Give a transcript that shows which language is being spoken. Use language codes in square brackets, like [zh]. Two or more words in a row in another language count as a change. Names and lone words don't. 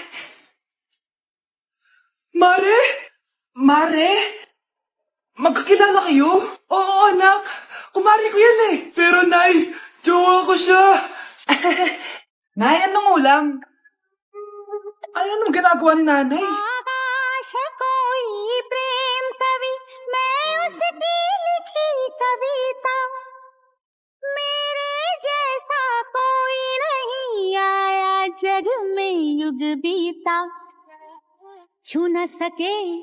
[tl] Mare? Mare? Magkakilala kayo? Oo, anak. Kumari ko yan eh. Pero, Nay, jowa ko siya. Nay, anong ulam? Ano nang ginagawa ni nanay? [hi] आकाश कोई प्रेम कवि मैं उसकी लिखी कविता मेरे जैसा कोई नहीं आया जग में युग बीता छू न सके